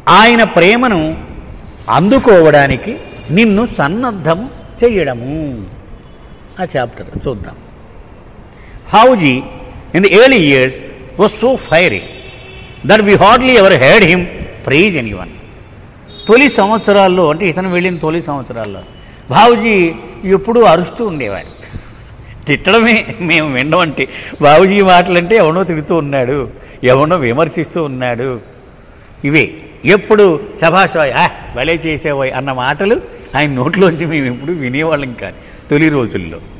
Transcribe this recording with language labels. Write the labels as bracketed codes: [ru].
[te] ఆయన ప్రేమను అందుకోవడానికి నిన్ను సన్నద్ధం చేయడము. ఆ చాప్టర్ చూద్దాం. [en] Bhauji in the early years was so fiery that we hardly ever heard him praise anyone. [te] తొలి సంవత్సరాల్లో, అంటే ఇతను వెళ్ళిన తొలి సంవత్సరాల్లో బాబుజీ ఎప్పుడూ అరుస్తూ ఉండేవాడు. తిట్టడమే మేము వినడం. బాబుజీ మాటలంటే ఎవనో తిడుతూ ఉన్నాడు, ఎవనో విమర్శిస్తూ ఉన్నాడు, ఇవే ఎప్పుడు శభాషోయ్ భలే చేసేవాయ్ అన్న మాటలు ఆయన నోట్లోంచి మేము ఎప్పుడు వినేవాళ్ళం కాదు తొలి రోజుల్లో.